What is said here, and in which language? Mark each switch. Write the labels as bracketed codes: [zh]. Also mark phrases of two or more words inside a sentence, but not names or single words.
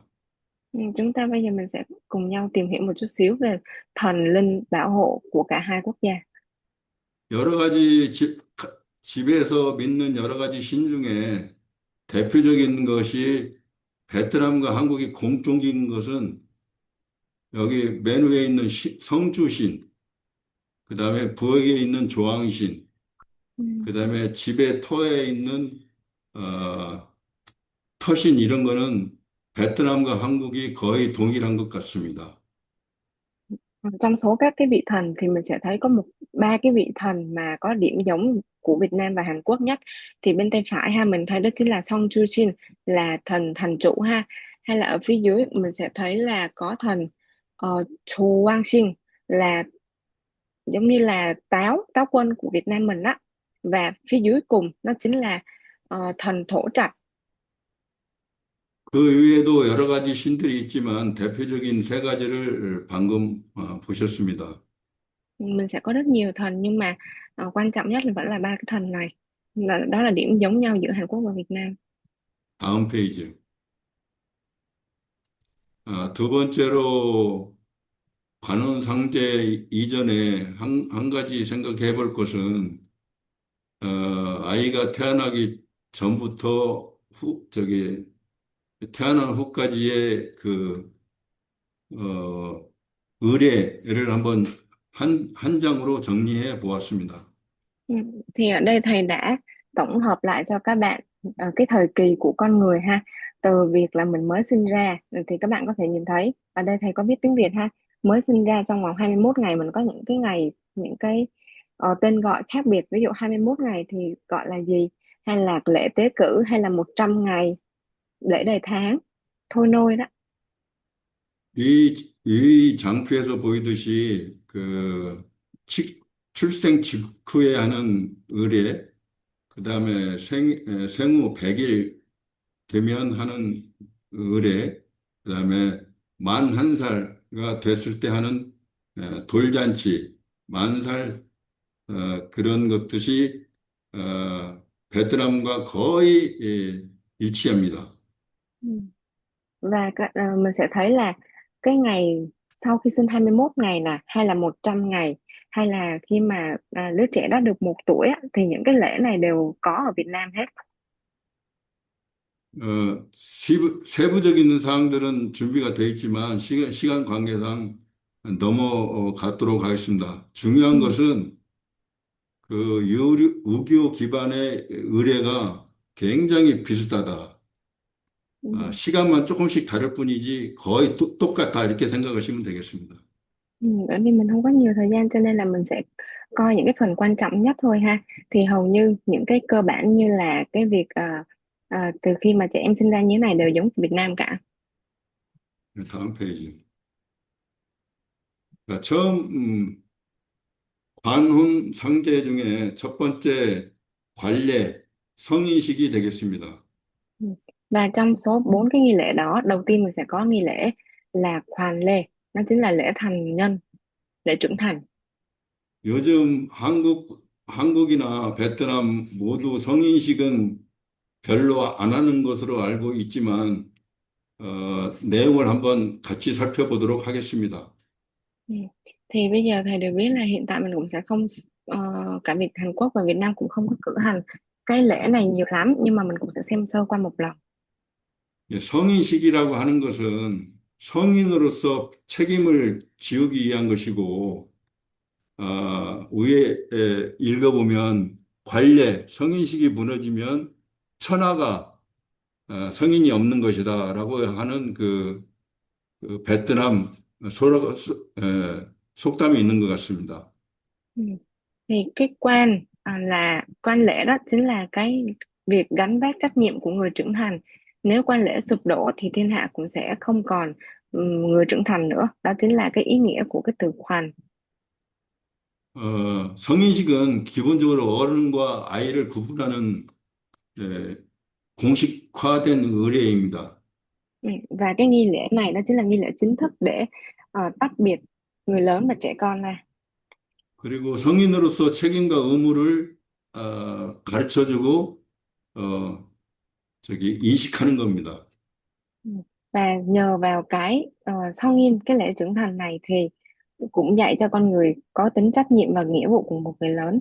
[vi] Ừ, chúng ta bây giờ mình sẽ cùng nhau tìm hiểu một chút xíu về thần linh bảo hộ của cả hai quốc gia. [ko] 여러 가지 집에서 믿는 여러 가지 신 중에 대표적인 것이 베트남과 한국이 공통적인 것은 여기 맨 위에 있는 성주신, 그 다음에 부엌에 있는 조항신, [vi] Ừ. [ko] 그 다음에 집의 터에 있는 어, 터신 이런 거는 베트남과 한국이 거의 동일한 것 같습니다. [vi] Trong số các cái vị thần thì mình sẽ thấy có ba cái vị thần mà có điểm giống của Việt Nam và Hàn Quốc nhất. Thì bên tay phải ha, mình thấy đó chính là Song Chu Shin, là thần thành trụ ha. Hay là ở phía dưới mình sẽ thấy là có thần Chu Quang Shin, là giống như là táo quân của Việt Nam mình á. Và phía dưới cùng nó chính là thần thổ trạch. [ko] 그 외에도 여러 가지 신들이 있지만 대표적인 세 가지를 방금 보셨습니다. [vi] Mình sẽ có rất nhiều thần, nhưng mà quan trọng nhất là vẫn là ba cái thần này, đó là điểm giống nhau giữa Hàn Quốc và Việt Nam. [ko] 다음 페이지. 두 번째로 관혼상제 이전에 한 가지 생각해 볼 것은 아이가 태어나기 전부터 태어난 후까지의 어, 의례를 한번 한 장으로 정리해 보았습니다. [vi] Ừ. Thì ở đây thầy đã tổng hợp lại cho các bạn cái thời kỳ của con người ha, từ việc là mình mới sinh ra thì các bạn có thể nhìn thấy ở đây thầy có viết tiếng Việt ha, mới sinh ra trong vòng 21 ngày mình có những cái ngày, những cái tên gọi khác biệt, ví dụ 21 ngày thì gọi là gì, hay là lễ tế cử, hay là 100 ngày lễ đầy tháng, thôi nôi đó. [ko] 이, 이 장표에서 보이듯이 출생 직후에 하는 의례, 그 다음에 생후 100일 되면 하는 의례, 그 다음에 만 1살가 됐을 때 하는 돌잔치, 만살 그런 것들이 베트남과 거의 일치합니다. [vi] Ừ. Và mình sẽ thấy là cái ngày sau khi sinh 21 ngày nè, hay là 100 ngày, hay là khi mà đứa trẻ đó được 1 tuổi á, thì những cái lễ này đều có ở Việt Nam hết. [ko] 세부적인 사항들은 준비가 되어 있지만 시간 관계상 넘어가도록 하겠습니다. 중요한 [vi] Ừ. [ko] 것은 그 유교 기반의 의례가 굉장히 비슷하다. [vi] Ừ. [ko] 시간만 조금씩 다를 뿐이지 거의 똑같다. 이렇게 생각하시면 되겠습니다. [vi] Ừ. Bởi vì mình không có nhiều thời gian cho nên là mình sẽ coi những cái phần quan trọng nhất thôi ha. Thì hầu như những cái cơ bản như là cái việc từ khi mà trẻ em sinh ra như thế này đều giống Việt Nam cả. [ko] 네, 다음 페이지. 그러니까 처음 관혼 상제 중에 첫 번째 관례 성인식이 되겠습니다. [vi] Ừ. Và trong số 4 cái nghi lễ đó, đầu tiên mình sẽ có nghi lễ là khoàn lê, nó chính là lễ thành nhân, lễ trưởng thành. [ko] 요즘 한국이나 베트남 모두 성인식은 별로 안 하는 것으로 알고 있지만, 내용을 한번 같이 살펴보도록 하겠습니다. [vi] Ừ. Thì bây giờ thầy được biết là hiện tại mình cũng sẽ không cả Hàn Quốc và Việt Nam cũng không có cử hành cái lễ này nhiều lắm, nhưng mà mình cũng sẽ xem sơ qua một lần. [ko] 예, 성인식이라고 하는 것은 성인으로서 책임을 지우기 위한 것이고, 위에 읽어보면 관례, 성인식이 무너지면 천하가 성인이 없는 것이다라고 하는 그 베트남 속담이 있는 것 같습니다. [vi] Ừ. Thì cái là quan lễ đó chính là cái việc gánh vác trách nhiệm của người trưởng thành. Nếu quan lễ sụp đổ thì thiên hạ cũng sẽ không còn người trưởng thành nữa. Đó chính là cái ý nghĩa của cái từ khoàn. [ko] 성인식은 기본적으로 어른과 아이를 구분하는 예, 공식화된 의례입니다. [vi] Ừ. Và cái nghi lễ này đó chính là nghi lễ chính thức để tách biệt người lớn và trẻ con ra. [ko] 그리고 성인으로서 책임과 의무를 가르쳐주고 인식하는 겁니다. [vi] Ừ. Và nhờ vào cái sau nghiên cái lễ trưởng thành này thì cũng dạy cho con người có tính trách nhiệm và nghĩa vụ của một người lớn.